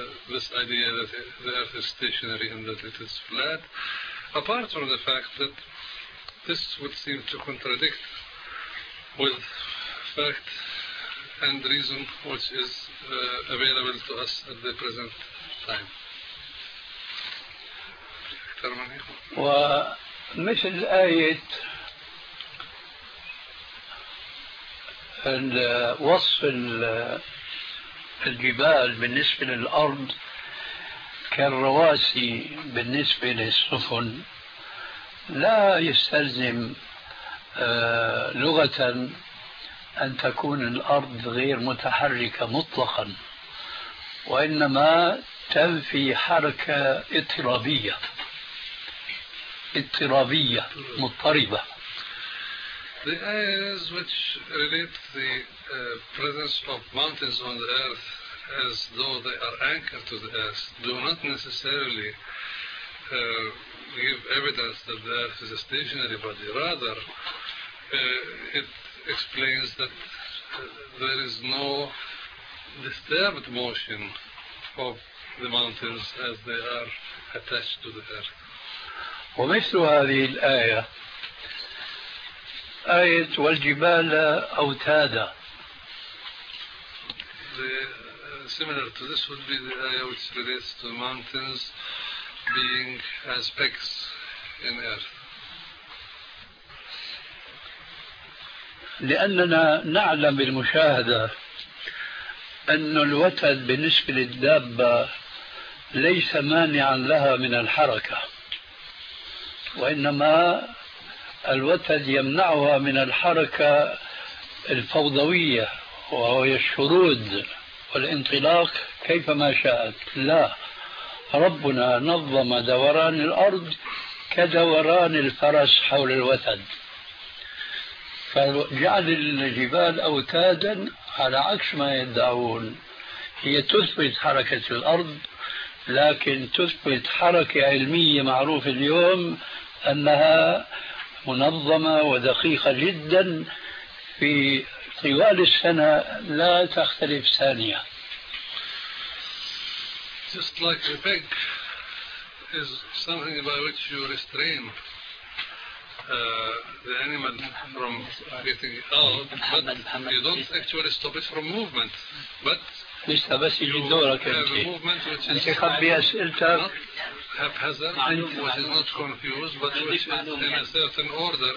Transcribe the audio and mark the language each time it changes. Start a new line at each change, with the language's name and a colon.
English: this idea that the earth is stationary and that it is flat, apart from the fact that this would seem to contradict with fact and reason which is available to us at the present time.
Arabic: ومثل آية وصف الجبال بالنسبة للأرض كالرواسي بالنسبة للسفن لا يستلزم لغة أن تكون الأرض غير متحركة مطلقا، وإنما تنفي حركة اضطرابية مضطربة.
English: The ayahs which relate the presence of mountains on the earth as though they are anchored to the earth do not necessarily give evidence that the earth is a stationary body. Rather, it explains that there is no disturbed motion of the mountains as they are attached to the earth.
Arabic: ومثل هذه الآية آية والجبال أوتادا.
English: Similar to this would be the ayah which relates to mountains being as pegs in earth.
Arabic: لأننا نعلم بالمشاهدة أن الوتد بالنسبة للدابة ليس مانعا لها من الحركة وإنما الوتد يمنعها من الحركة الفوضوية وهو الشرود والانطلاق كيفما شاءت. لا، ربنا نظم دوران الأرض كدوران الفرس حول الوتد، فجعل الجبال أوتادا على عكس ما يدعون، هي تثبت حركة الأرض لكن تثبت حركة علمية معروفة اليوم أنها منظمة ودقيقة جدا في طوال السنة لا تختلف ثانية.
English: Just like a peg is something by which you restrain the animal from getting out, but you don't actually stop it from movement. But you have a movement which is not haphazard, which is not confused, but which is in a certain order.